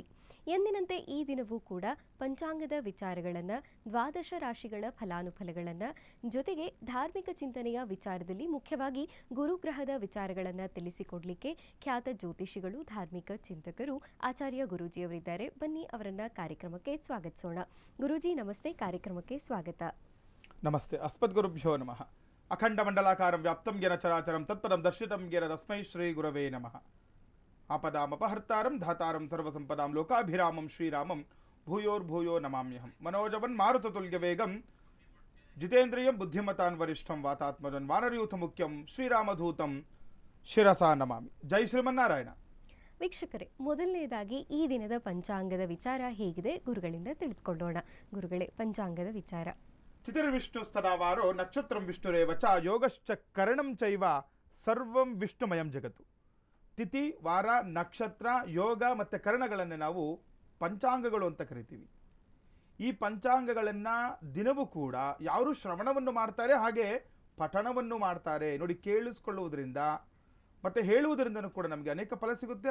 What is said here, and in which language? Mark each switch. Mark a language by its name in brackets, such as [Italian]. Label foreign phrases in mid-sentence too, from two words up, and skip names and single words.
[Kannada] ಎಂದಿನಂತೆ ಈ ದಿನವೂ ಕೂಡ ಪಂಚಾಂಗದ ವಿಚಾರಗಳನ್ನು, ದ್ವಾದಶ ರಾಶಿಗಳ ಫಲಾನುಫಲಗಳನ್ನು, ಜೊತೆಗೆ ಧಾರ್ಮಿಕ ಚಿಂತನೆಯ ವಿಚಾರದಲ್ಲಿ ಮುಖ್ಯವಾಗಿ ಗುರುಗ್ರಹದ ವಿಚಾರಗಳನ್ನು ತಿಳಿಸಿಕೊಡಲಿಕ್ಕೆ ಖ್ಯಾತ ಜ್ಯೋತಿಷಿಗಳು, ಧಾರ್ಮಿಕ ಚಿಂತಕರು ಆಚಾರ್ಯ ಗುರೂಜಿಯವರಿದ್ದಾರೆ. ಬನ್ನಿ ಅವರನ್ನ ಕಾರ್ಯಕ್ರಮಕ್ಕೆ ಸ್ವಾಗತಿಸೋಣ. ಗುರೂಜಿ ನಮಸ್ತೆ, ಕಾರ್ಯಕ್ರಮಕ್ಕೆ ಸ್ವಾಗತ. [Sanskrit] ನಮಸ್ತೆ. ಅಸ್ಮದ್ಗುರುಭ್ಯೋ ನಮಃ. ಅಖಂಡ ಮಂಡಲಾಕಾರಂ ವ್ಯಾಪ್ತಂ ಜ್ಞಾನ ಚರಾಚರಂ ತತ್ಪದಂ ದರ್ಶಿತಂ ಜ್ಞಾನ ತಸ್ಮೈ ಶ್ರೀ ಗುರವೇ ನಮಃ. ಆಪದಾಮಪಹರ್ತಾರಂ ಧಾತಾರಂ ಸರ್ವಸಂಪದಾಂ ಲೋಕಾಭಿರಾಮಂ ಶ್ರೀರಾಮಂ ಭೂಯೋರ್ಭೂಯೋ ನಮಾಮ್ಯಹಂ. ಮನೋಜವನ್ ಮಾರುತತುಲ್ಯ ವೇಗಂ ಜಿತೇಂದ್ರಿಯಂ ಬುದ್ಧಿಮತಾನ್ ವರಿಷ್ಠಂ ವಾತಾತ್ಮಜನ್ ವಾನರಯೂಥ ಮುಖ್ಯಂ ಶ್ರೀರಾಮಧೂತಂ ಶಿರಸಾ ನಮಾಮಿ. ಜೈ ಶ್ರೀಮನ್ನಾರಾಯಣ. [Kannada] ವೀಕ್ಷಕರೇ, ಮೊದಲನೇದಾಗಿ ಈ ದಿನದ ಪಂಚಾಂಗದ ವಿಚಾರ ಹೇಗಿದೆ ಗುರುಗಳಿಂದ ತಿಳಿದುಕೊಳ್ಳೋಣ. ಗುರುಗಳೇ, ಪಂಚಾಂಗದ ವಿಚಾರ. [Sanskrit] ತಿಥಿರ್ವಿಷ್ಣು ಸ್ತದಾವಾರೋ ನಕ್ಷತ್ರಂ ವಿಷ್ಣುರೇವ ಚ ಯೋಗಶ್ಚ ಕರಣಂ ಚೈವ ಸರ್ವಂ ವಿಷ್ಣುಮಯಂ ಜಗತ್ತು. [Kannada] ತಿಥಿ, ವಾರ, ನಕ್ಷತ್ರ, ಯೋಗ ಮತ್ತು ಕರಣಗಳನ್ನು ನಾವು ಪಂಚಾಂಗಗಳು ಅಂತ ಕರಿತೀವಿ. ಈ ಪಂಚಾಂಗಗಳನ್ನು ದಿನವೂ ಕೂಡ ಯಾರು ಶ್ರವಣವನ್ನು ಮಾಡ್ತಾರೆ, ಹಾಗೆ ಪಠಣವನ್ನು ಮಾಡ್ತಾರೆ ನೋಡಿ. ಕೇಳಿಸ್ಕೊಳ್ಳುವುದರಿಂದ ಮತ್ತು ಹೇಳುವುದರಿಂದನೂ ಕೂಡ ನಮಗೆ ಅನೇಕ ಫಲ ಸಿಗುತ್ತೆ.